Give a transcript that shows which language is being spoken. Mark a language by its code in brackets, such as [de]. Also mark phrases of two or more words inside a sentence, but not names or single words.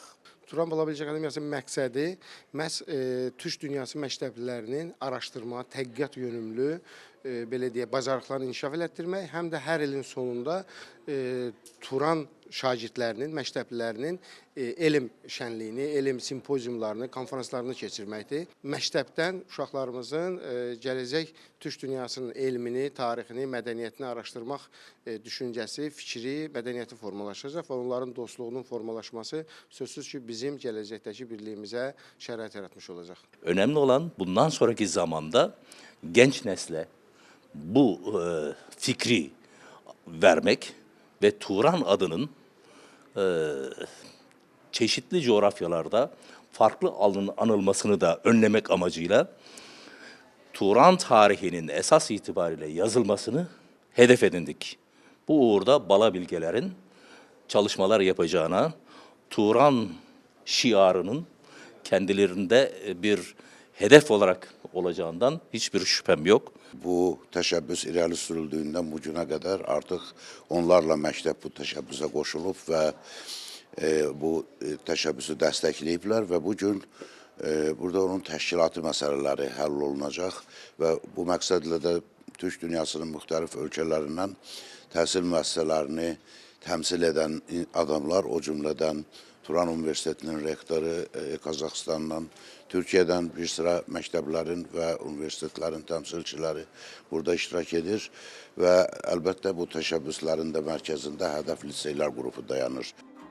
[az] Turan Balabilci Akademiyasının məqsədi məhz Türk dünyası məktəblilərinin araşdırma, tədqiqat yönümlü belə deyək, bacarıqlarını inkişaf elətdirmək, həm də hər ilin sonunda Turan şagirdlərinin, məktəblilərinin elm şənliyini, elm simpoziumlarını, konferanslarını keçirməkdir. Məktəbdən uşaqlarımızın gələcək Türk dünyasının elmini, tarixini, mədəniyyətini araşdırmaq düşüncəsi, fikri, mədəniyyəti formalaşacaq və onların dostluğunun formalaşması sözsüz ki, bizim gələcəkdəki birliyimizə şərait yaratmış olacaq. [tr] Önemli olan bundan sonraki zamanda genç nesle bu fikri vermek ve Turan adının çeşitli coğrafyalarda farklı anılmasını da önlemek amacıyla Turan tarihinin esas itibariyle yazılmasını hedef edindik. Bu uğurda Balabilgelerin çalışmalar yapacağına, Turan şiarının kendilerinde bir hedef olarak olacağından hiçbir şüphem yok. [az] Bu təşəbbüs irəli sürüldüyündən bu günə qədər artıq onlarla məktəb bu təşəbbüsə qoşulub və bu təşəbbüsü dəstəkləyiblər və bu gün burada onun təşkilatı məsələləri həll olunacaq və bu məqsədlə də Türk dünyasının müxtəlif ölkələrindən təhsil müəssisələrini təmsil edən adamlar, o cümlədən Turan Universitetinin rektoru, Qazaxıstandan, Türkiyədən bir sıra məktəblərin və universitetlərin təmsilçiləri burada iştirak edir və əlbəttə bu təşəbbüslərin də mərkəzində hədəf liseylər qrupu dayanır.